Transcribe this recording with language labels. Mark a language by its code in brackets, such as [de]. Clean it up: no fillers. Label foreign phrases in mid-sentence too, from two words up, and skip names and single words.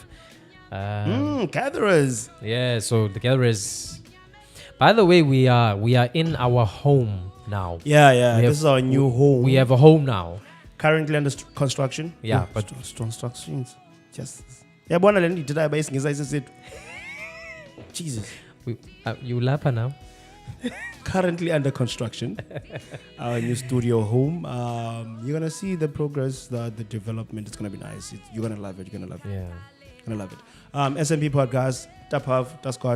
[en] Gatherers. Yeah. So the gatherers. By the way, we are in our home now. Yeah. We This is our new home. We have a home now. Currently under construction. Yeah, but constructions. Just. Yeah, bona le ndidida bayisingisa isisethu. Jesus. You lapper now. Currently under construction. Our new studio home. You're gonna see the progress, the development. It's gonna be nice. You're gonna love it. Yeah. You're gonna love it. SMP podcast. Tapav, Tascott.